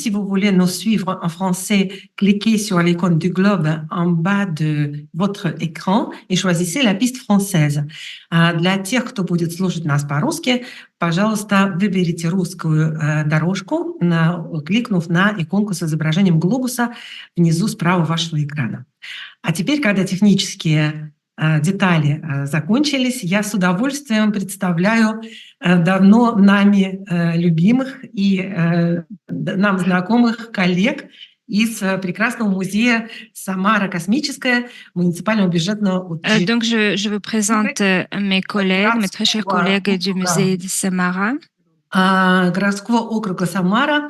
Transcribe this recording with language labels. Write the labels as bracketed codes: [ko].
[fr] Si vous voulez nous suivre en français, cliquez sur l'icône du globe en bas de votre écran и choisissez la piste française. [ru] Для тех, кто будет слушать нас по-русски, пожалуйста, выберите русскую дорожку, кликнув на иконку с изображением глобуса внизу справа вашего экрана. А теперь, когда технические детали закончились, я с удовольствием представляю давно нами любимых и нам знакомых коллег из прекрасного музея Самара космическая муниципального бюджетного учреждения. [fr] Donc, je vous présente mes collègues, mes très chers collègues du musée de Samara, [ru] городского округа Самара,